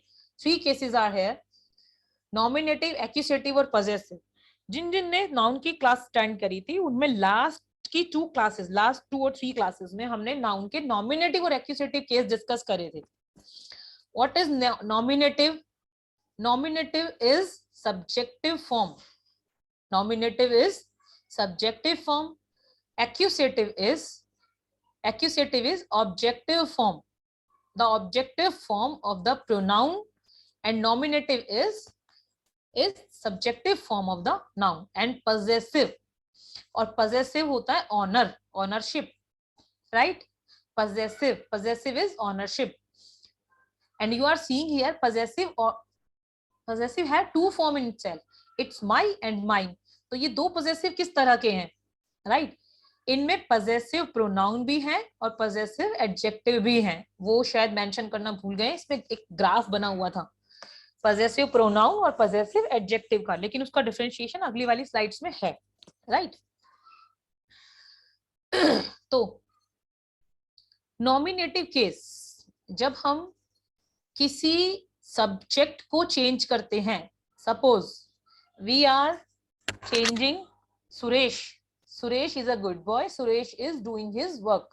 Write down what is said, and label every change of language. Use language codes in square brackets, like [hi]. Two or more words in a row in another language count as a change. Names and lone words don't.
[en] 3 cases are here, nominative, accusative and possessive. [hi] जिन जिन ने नाउन की [en] class stand [hi] करी थी उनमें लास्ट 2 और 3 क्लासेस में हमने नाउन के नॉमिनेटिव और [en] accusative case discuss [hi] करे थे। [en] What is nominative? Nominative is subjective form. Nominative is subjective form. Accusative is objective form. The objective form of the pronoun, and nominative is subjective form of the noun. And possessive, [hi] और possessive होता है [en] honor, ownership, right? Possessive is ownership. And you are seeing here possessive or possessive है 2 form in itself, it's my and mine. [hi] तो ये 2 possessive किस तरह के हैं, right? इनमें [en] possessive pronoun [hi] भी है और [en] possessive adjective [hi] भी है। वो शायद मेंशन करना भूल गए, इसमें एक ग्राफ बना हुआ था [en] possessive pronoun [hi] और [en] possessive adjective [hi] का, लेकिन उसका डिफरेंशिएशन अगली वाली स्लाइड्स में है, right? [en] तो nominative case, [hi] जब हम किसी सब्जेक्ट को चेंज करते हैं, [en] Suppose we are changing Suresh, Suresh is a good boy, Suresh is doing his work.